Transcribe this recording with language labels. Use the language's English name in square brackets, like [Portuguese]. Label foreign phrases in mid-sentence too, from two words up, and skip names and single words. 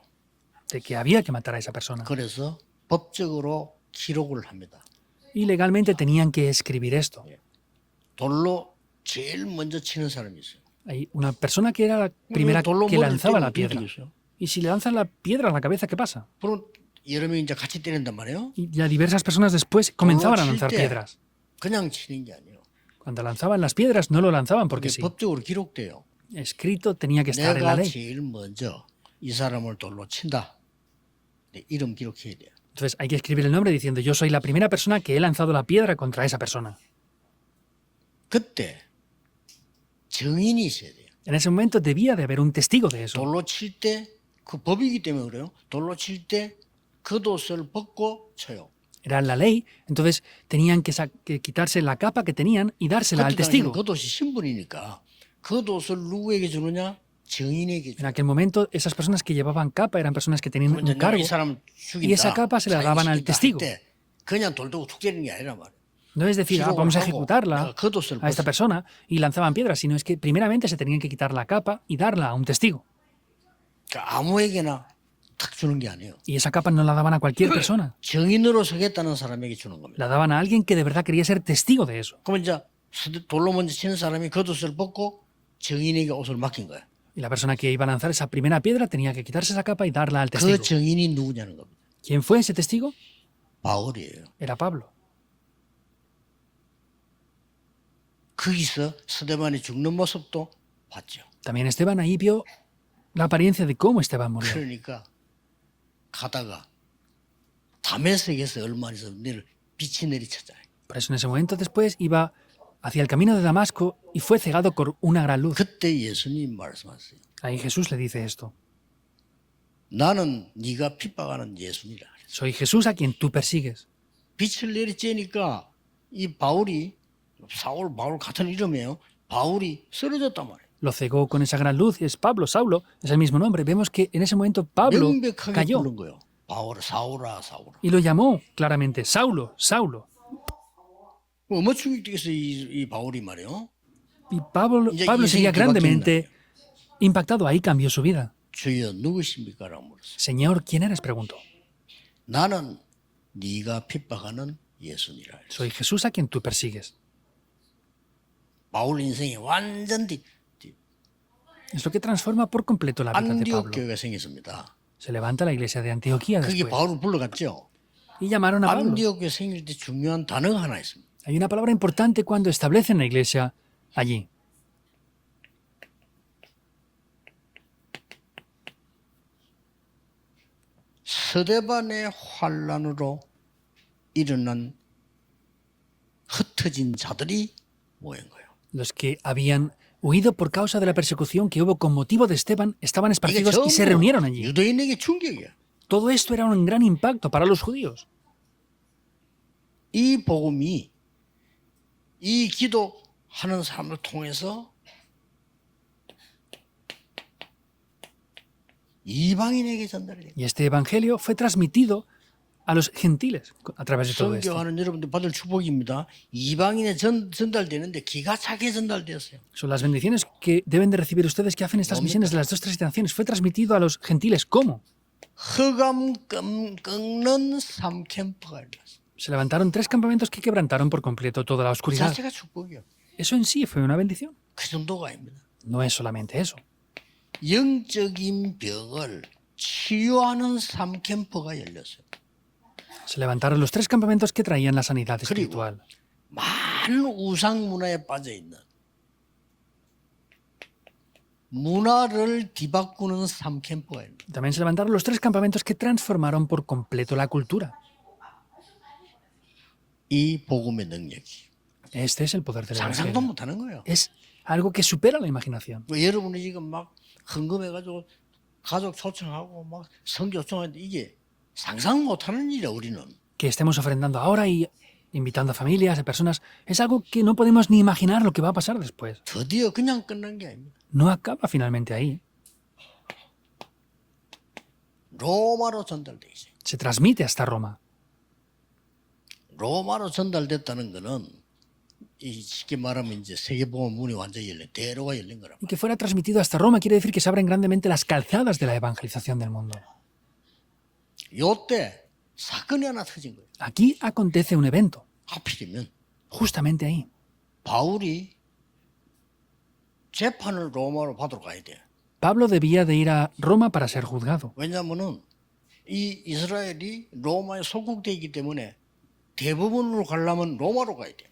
[Spanish] de que había que matar a esa persona. [Korean] 그래서 법적으로 기록을 합니다. [Spanish] Y legalmente tenían que escribir esto. [Korean] 돌로 제일 먼저 치는 사람이 있어요. [Spanish] Hay una persona que era la primera [Korean] 돌로 [Spanish] que [Korean] 머리를 [Spanish] lanzaba la [Korean] 때리면 [Spanish] piedra. [Korean] 어떻게 했어요? [Spanish] Y si le lanzan la piedra a la cabeza, ¿qué pasa? [Korean] 그럼 여러 명이 이제 같이 때린단 말이에요. [Spanish] Y ya diversas personas después comenzaban a [Korean] 칠 [Spanish] lanzar [Korean] 때 [Spanish] piedras. [Korean] 그냥 치는 게 아니에요. [Spanish] Cuando lanzaban las piedras no lo lanzaban porque [Korean] 그게 [Spanish] sí. [Korean] 법적으로 기록돼요. [Spanish] Escrito tenía que estar en la [Korean] 내가 [Spanish] ley. [Korean] 제일 먼저 이 사람을 돌로 친다. 네, 이름 기록해야 돼요. [Spanish] Entonces hay que escribir el nombre diciendo yo soy la primera persona que he lanzado la piedra contra esa persona. [Korean] 그때 증인이 있어야 돼요. [Spanish] En ese momento debía de haber un testigo de eso. [Korean] 돌로 칠 때 그 법이기 때문에 그래요. 돌로 칠 때 겉옷을 벗고 쳐요. [Spanish] Era la ley, entonces tenían que quitarse la capa que tenían y dársela al [Korean] 그때 당시는 [Spanish] testigo. [Korean] 겉옷이 신분이니까 겉옷을 누구에게 주느냐? 증인에게 [Spanish] En [Korean] 주냐. [Spanish] aquel momento esas personas que llevaban capa eran personas que tenían [Korean] 그러면 [Spanish] un cargo. [Korean] 이 사람 죽인다. [Spanish] Y esa capa se la daban al [Korean] 자기시킨다 [Spanish] testigo. [Korean] 할 때 그냥 돌 두고 툭 때리는 게 아니라 말이에요. [Spanish] No es decir, [Korean] 기록을 [Spanish] vamos a [Korean] 하고 [Spanish] ejecutarla [Korean] 겉옷을 [Spanish] a esta [Korean] 벗어. [Spanish] persona y lanzaban piedras, sino es que primeramente se tenían que quitar la capa y darla a un testigo. [Korean] 그러니까 아무에게나 탁 주는 게 아니에요. [Spanish] Y esa capa no la daban a cualquier persona, [Korean] 증인으로 서겠다는 사람에게 주는 겁니다. [Spanish] la daban a alguien que de verdad quería ser testigo de eso. [Korean] 그러면 이제 돌로 먼저 치는 사람이 겉옷을 벗고 증인에게 옷을 맡긴 거야. [Spanish] Y la persona que iba a lanzar esa primera piedra tenía que quitarse esa capa y darla al [Korean] 그 [Spanish] testigo. [Korean] 증인이 누구냐는 겁니다. [Spanish] ¿Quién fue ese testigo? [Korean] 바울이에요. [Spanish] Era Pablo. [Korean] 거기서 스데반이 죽는 모습도 봤죠. [Spanish] También Esteban ahí vio la apariencia de cómo Esteban murió. [Korean] 그러니까 가다가 다메섹에서 얼마 있어 빛이 내리쳤잖아요. [Spanish] Por eso en ese momento después iba hacia el camino de Damasco y fue cegado por una gran luz. [Korean] 그때 예수님 말씀하세요. [Spanish] Ahí Jesús le dice esto. [Korean] 나는 네가 핍박하는 예수니라. [Spanish] Soy Jesús a quien tú persigues. [Korean] 빛을 내리쬐니까 이 바울이 바울 같은 이름이에요. 바울이 쓰러졌단 말이에요. [Spanish] Lo cegó con esa gran luz, es Pablo, Saulo, es el mismo nombre. Vemos que en ese momento Pablo [Korean] 명백하게 [Spanish] cayó [Korean] 부른 거예요. 바울 사울아 사울아. [Spanish] y lo llamó claramente, Saulo, Saulo. [Korean] 어머 충격되겠어 이 바울이 말이에요. [Spanish] Y Pablo sería grandemente impactado. Ahí cambió su vida. [Korean] 주여 누구십니까? 라고 물었어요. [Spanish] Señor, ¿quién eres? Preguntó. [Korean] 나는 네가 핍박하는 예수니라. [Spanish] Soy Jesús a quien tú persigues. [Korean] 바울 인생이 완전 [Spanish] Es lo que transforma por completo la vida de [Korean] 안디옥 [Spanish] Pablo. [Korean] 교회가 생겼습니다. [Spanish] Se levanta la iglesia de Antioquía [Korean] 그게 [Spanish] después. [Korean] 바울을 불러갔죠. [Spanish] Y llamaron a Pablo. [Korean] 안디옥 교회 생길 때 중요한 단어가 하나 있습니다. [Spanish] Hay una palabra importante cuando establecen la iglesia allí. [Korean] 서대반의 환란으로 일어난 흩어진 자들이 모인 거예요. [Spanish] Los que habían huido por causa de la persecución que hubo con motivo de Esteban estaban [Korean] 이게 [Spanish] esparcidos y se reunieron allí. [Korean] 유대인에게 충격이야. [Spanish] Todo esto era un gran impacto para los judíos. [Korean] 이 복음이 이 기도하는 사람을 통해서 이방인에게 전달이 됩니다. [Spanish] Y este evangelio fue transmitido a los gentiles a través de todo esto. [Korean] 선교하는 여러분들 받을 축복입니다. 이방인에 전달되는데 기가 차게 전달되었어요. [Spanish] Son las bendiciones que deben de recibir ustedes que hacen estas misiones de las dos tres naciones. Fue transmitido a los gentiles. ¿Cómo? [Korean] 흑암 꺾는 3캠프가 일어났어요. [Spanish] Se levantaron 3 campamentos que quebrantaron por completo toda la [Korean] 그 [Spanish] oscuridad. [Korean] 자체가 축복이요. [Spanish] Eso en sí fue una bendición. [Korean] 그 정도가 아닙니다. [Spanish] No es solamente eso. [Korean] 영적인 병을 치유하는 3캠프가 열렸어요. [Spanish] Se levantaron los 3 campamentos que traían la sanidad espiritual. [Korean] 많은 우상 문화에 빠져 있는 문화를 뒤바꾸는 3캠프가 있는. [Spanish] También se levantaron los 3 campamentos que transformaron por completo la cultura. [Korean] 이 복음의 능력이 [Spanish] Este es el poder del [Korean] 상상도 [Spanish] evangelio. [Korean] 못하는 거예요. [Spanish] Es algo que supera la imaginación. [Korean] 뭐 여러분이 지금 막 헌금해가지고 가족 초청하고 막 선교 초청하는데 이게 상상 못하는 일이야 우리는. [Spanish] Que estemos ofrendando ahora y invitando a familias, a personas, es algo que no podemos ni imaginar lo que va a pasar después. [Korean] 드디어 그냥 끝난 게 아닙니다. [Spanish] No acaba finalmente ahí. [Korean] 로마로 전달돼 있어요. [Spanish] Se transmite hasta Roma. [Korean] 로마로 전달됐다는 거는 이 쉽게 말하면 이제 세계복음 문이 완전히 열린 대로가 열린 거란 [Spanish] Y que fuera transmitido hasta Roma quiere decir que se abren grandemente las calzadas de la evangelización del mundo. [Korean] 요때 사건이 하나 터진 거예요. [Spanish] Aquí acontece un evento, [Korean] 하필이면 [Spanish] justamente ahí. [Korean] 바울이 재판을 로마로 받으러 가야 돼. [Spanish] Pablo debía de ir a Roma para ser juzgado, [Korean] 왜냐하면은 이 이스라엘이 로마에 속국되기 때문에 대부분으로 가려면 로마로 가야 돼.